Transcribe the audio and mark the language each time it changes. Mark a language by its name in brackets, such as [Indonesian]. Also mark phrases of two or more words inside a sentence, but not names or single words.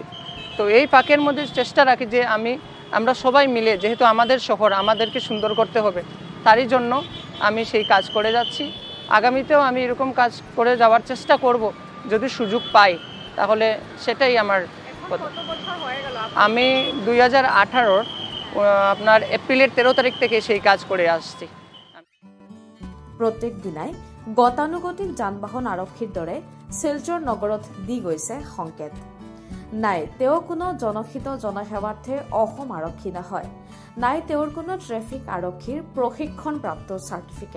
[Bangla] তো এই ফাঁকের মধ্যে চেষ্টা রাখি যে আমরা সবাই মিলে, যেহেতু আমাদের শহর আমাদেরকে সুন্দর করতে হবে, তারই জন্য আমি সেই কাজ করে যাচ্ছি। আগামীতেও আমি এরকম কাজ করে যাওয়ার চেষ্টা করব, যদি সুযোগ পাই তাহলে সেটাই আমার কথা। আমি 2018 আপনার এপ্রিলের 13 তারিখ থেকে সেই কাজ করে আসছি। [Assamese] প্ৰত্যেক দিনাই গতানুগতিক যান-বাহন আৰক্ষীৰ দৰে শিলচৰ নগৰত দি গৈছে সংকেত। নাই তেওঁ কোনো জনহিত জনসেৱাৰ্থে অসম আৰক্ষী নহয়, নাই তেওঁৰ কোনো ট্ৰেফিক আৰক্ষীৰ প্ৰশিক্ষণপ্ৰাপ্ত চাৰ্টিফিকেট।